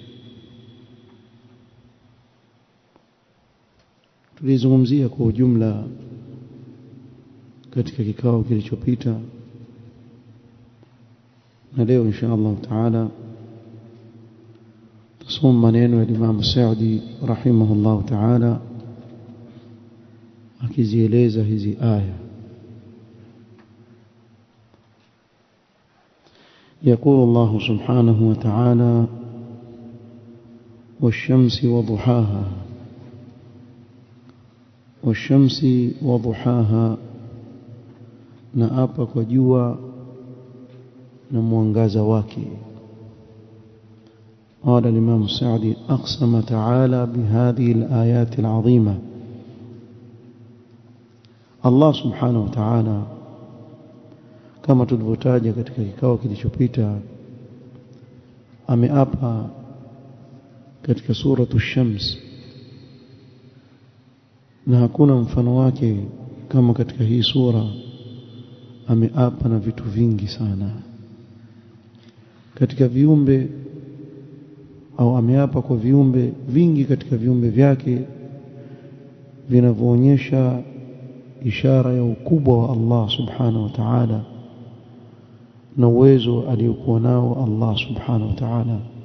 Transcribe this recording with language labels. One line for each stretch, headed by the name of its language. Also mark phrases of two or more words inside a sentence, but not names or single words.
Swahili: Tulizungumzia kwa ujumla katika kikao kilichopita, na leo
Arabic: إن شاء الله تعالى
Swahili: tusome maneno ya Imam Sa'di
Arabic: رحمه الله تعالى
Swahili: akizieleza hizi aya.
Arabic: يقول الله سبحانه وتعالى: والشمس وضحاها والشمس وضحاها، نأبا
Swahili: kwa jua na mwangaza wake.
Arabic: قال الإمام السعدي: أقسم تعالى بهذه الآيات العظيمة. الله سبحانه وتعالى
Swahili: kama tulivyotaja katika kikao kilichopita ameapa katika sura ash-Shams, na hakuna mfano wake kama katika hii sura. Ameapa na vitu vingi sana katika viumbe, au ameapa kwa viumbe vingi katika viumbe vyake vinavyoonyesha ishara ya ukubwa wa
Arabic: الله سبحانه وتعالى
Swahili: na uwezo aliokuwa nao
Arabic: الله سبحانه وتعالى.